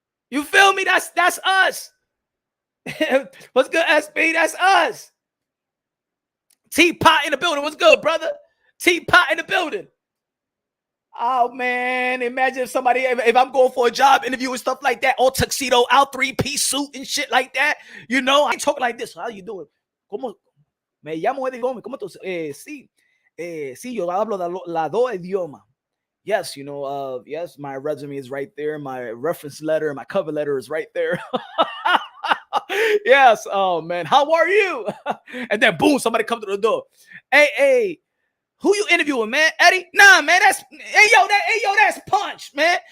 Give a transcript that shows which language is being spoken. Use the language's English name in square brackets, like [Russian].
[English] You feel me? That's us. What's good, SP? That's us. Teapot in the building. What's good, brother? Teapot in the building. Oh, man. Imagine if I'm going for a job interview and stuff like that, all tuxedo, out 3-piece suit and shit like that. You know, I ain't talking like this. How you doing? [Spanish] ¿Cómo? Me llamo Eddie Gómez. ¿Cómo tú? Sí, yo hablo la dos idiomas. [English] Yes, you know, yes, my resume is right there. My reference letter, my cover letter is right there. Yes. Oh, man. How are you? And then, boom, somebody come to the door. Hey. Who you interviewing, man? Eddie? Nah, man, that's Punch, man.